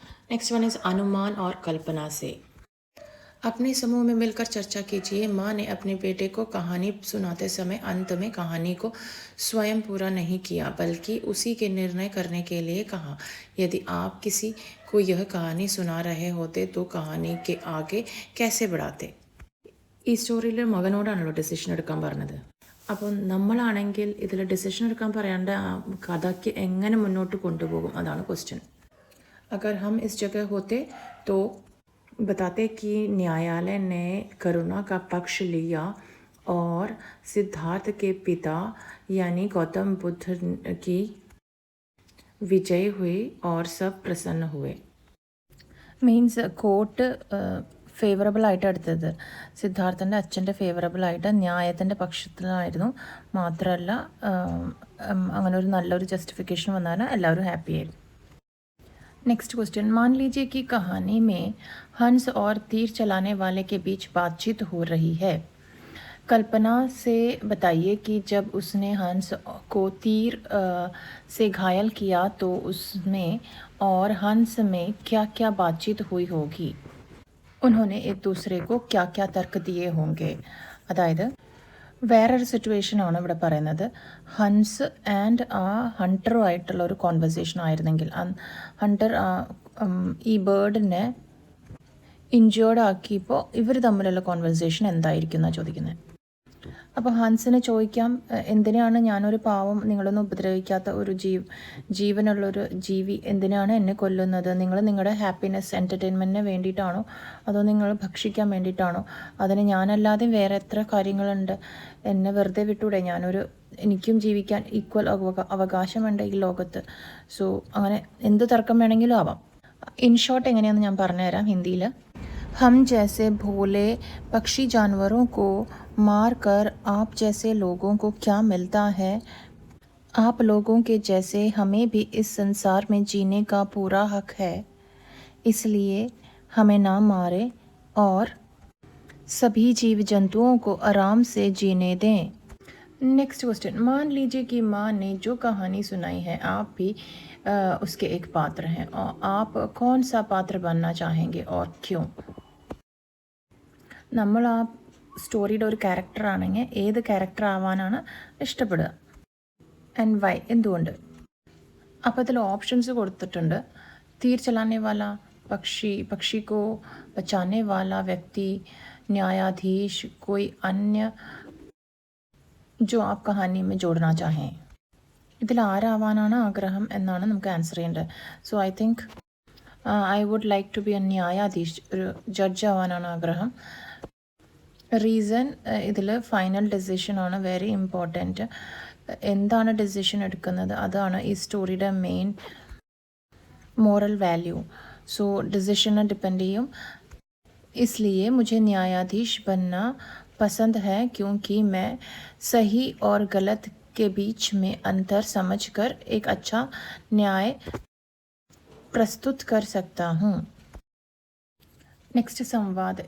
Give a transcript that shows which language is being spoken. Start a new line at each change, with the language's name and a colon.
English: next one is
Hindi: अनुमान और कल्पना से. अपने समूह में मिलकर चर्चा कीजिए. माँ ने अपने बेटे को कहानी सुनाते समय अंत में कहानी को स्वयं पूरा नहीं किया बल्कि उसी के निर्णय करने के लिए कहा. यदि आप किसी को यह कहानी सुना रहे होते तो कहानी के आगे कैसे बढ़ाते?
Malayalam: ഈ സ്റ്റോറിയിൽ മകനോടാണല്ലോ ഡിസിഷൻ എടുക്കാൻ പറഞ്ഞത്. അപ്പോൾ നമ്മളാണെങ്കിൽ ഇതിൽ ഡിസിഷൻ എടുക്കാൻ പറയാണ്ട് കഥയ്ക്ക് എങ്ങനെ മുന്നോട്ട് കൊണ്ടുപോകും, അതാണ് ക്വസ്റ്റ്യൻ.
Hindi: अगर हम इस जगह होते तो बताते कि न्यायालय ने करुणा का पक्ष लिया और सिद्धार्थ के पिता यानी गौतम बुद्ध की विजय हुई और सब प्रसन्न हुए.
Malayalam: മീൻസ് കോർട്ട് ഫേവറബിൾ ആയിട്ട് എടുത്തത് സിദ്ധാർത്ഥൻ്റെ അച്ഛൻ്റെ ഫേവറബിൾ ആയിട്ട് ന്യായത്തിൻ്റെ പക്ഷത്തിലായിരുന്നു. മാത്രമല്ല അങ്ങനെ ഒരു നല്ലൊരു ജസ്റ്റിഫിക്കേഷൻ വന്നാൽ എല്ലാവരും ഹാപ്പി ആയിരുന്നു.
Hindi: Next question. मान लीजिए कि कहानी में हंस और तीर चलाने वाले के बीच बातचीत हो रही है. कल्पना से बताइए कि जब उसने हंस को तीर से घायल किया तो उसमें और हंस में क्या क्या बातचीत हुई होगी. उन्होंने एक दूसरे को क्या क्या तर्क दिए होंगे.
Malayalam: അതായത് വേറൊരു സിറ്റുവേഷൻ ആണ് ഇവിടെ പറയുന്നത്. ഹൻസ് ആൻഡ് ആ ഹണ്ടറുമായിട്ടുള്ള ഒരു കോൺവെർസേഷൻ ആയിരുന്നെങ്കിൽ ഹണ്ടർ ഈ ബേർഡിനെ ഇൻജേർഡ് ആക്കിയപ്പോൾ ഇവർ തമ്മിലുള്ള കോൺവെർസേഷൻ എന്തായിരിക്കും എന്നാണ് ചോദിക്കുന്നത്. അപ്പോൾ ഹൻസിന് ചോദിക്കാം, എന്തിനാണ് ഞാനൊരു പാവം നിങ്ങളൊന്നും ഉപദ്രവിക്കാത്ത ഒരു ജീവനുള്ളൊരു ജീവി എന്തിനാണ് എന്നെ കൊല്ലുന്നത്? നിങ്ങൾ നിങ്ങളുടെ ഹാപ്പിനെസ് എൻ്റർടൈൻമെൻറ്റിന് വേണ്ടിയിട്ടാണോ അതോ നിങ്ങൾ ഭക്ഷിക്കാൻ വേണ്ടിയിട്ടാണോ? അതിന് ഞാനല്ലാതെ വേറെ എത്ര കാര്യങ്ങളുണ്ട്, എന്നെ വെറുതെ വിട്ടൂടെ? എനിക്കും ജീവിക്കാൻ ഈക്വൽ അവകാശമുണ്ട് ഈ ലോകത്ത്. സോ അങ്ങനെ എന്ത് തർക്കം വേണമെങ്കിലും ആവാം. ഇൻ ഷോർട്ട് എങ്ങനെയാണെന്ന് ഞാൻ പറഞ്ഞുതരാം ഹിന്ദിയിൽ.
Hindi: हम जैसे भोले पक्षी जानवरों को मार कर आप जैसे लोगों को क्या मिलता है? आप लोगों के जैसे हमें भी इस संसार में जीने का पूरा हक है, इसलिए हमें ना मारे और सभी जीव जंतुओं को आराम से जीने दें.
English: Next question.
Hindi: मान लीजिए कि माँ ने जो कहानी सुनाई है आप भी उसके एक पात्र हैं और आप कौन सा पात्र बनना चाहेंगे और क्यों?
Malayalam: നമ്മൾ ആ സ്റ്റോറിയുടെ ഒരു ക്യാരക്ടറാണെങ്കിൽ ഏത് ക്യാരക്ടർ ആവാനാണ് ഇഷ്ടപ്പെടുക ആൻഡ് വൈ, എന്തുകൊണ്ട്? അപ്പോൾ ഇതിൽ ഓപ്ഷൻസ് കൊടുത്തിട്ടുണ്ട്.
Hindi: तीर चलाने वाला पक्षी को बचाने वाला व्यक्ति, न्यायाधीश, कोई अन्य जो आप कहानी में जोड़ना चाहें.
Malayalam: ഇതിൽ ആരാവാനാണ് ആഗ്രഹം എന്നാണ് നമുക്ക് ആൻസർ ചെയ്യേണ്ടത്.
English: so I think I would like to be a
Malayalam: ന്യായാധീഷ്, ഒരു ജഡ്ജ് ആവാനാണ് ആഗ്രഹം. റീസൺ ഇതിൽ ഫൈനൽ ഡെസിഷനാണ് വെരി ഇമ്പോർട്ടൻറ്റ്. എന്താണ് ഡെസിഷൻ എടുക്കുന്നത് അതാണ് ഈ സ്റ്റോറിയുടെ main moral value. So ഡിസിഷനെ depend ചെയ്യും.
Hindi: इसलिए मुझे न्यायाधीश बनना पसंद है क्योंकि मैं सही और गलत के बीच में अंतर समझकर एक अच्छा न्याय प्रस्तुत कर सकता हूँ. नेक्स्ट संवाद.